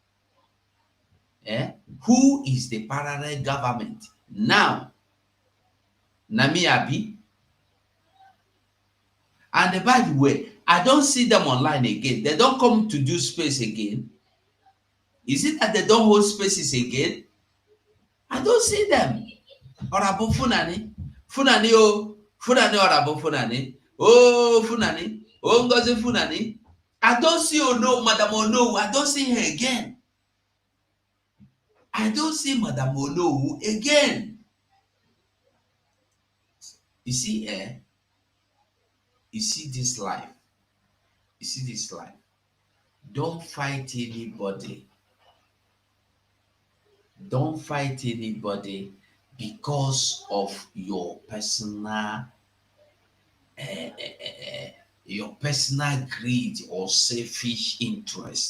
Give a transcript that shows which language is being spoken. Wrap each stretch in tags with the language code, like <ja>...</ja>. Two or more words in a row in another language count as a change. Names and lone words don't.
<en>Who is the parallel government now? Nami Abi? And by the way, I don't see them online again. They don't come to do space again. Is it that they don't hold spaces again? I don't see them. Orabo Funani. Funani oh. Funani Orabo Funani. Oh Funani. Oh Ngozi Funani. I don't see Ono, Madam Ono. I don't see her again. I don't see Madam Ono again. You see, you see this life. You see this life. Don't fight anybody. Don't fight anybody because of your personal greed or selfish interest.</en>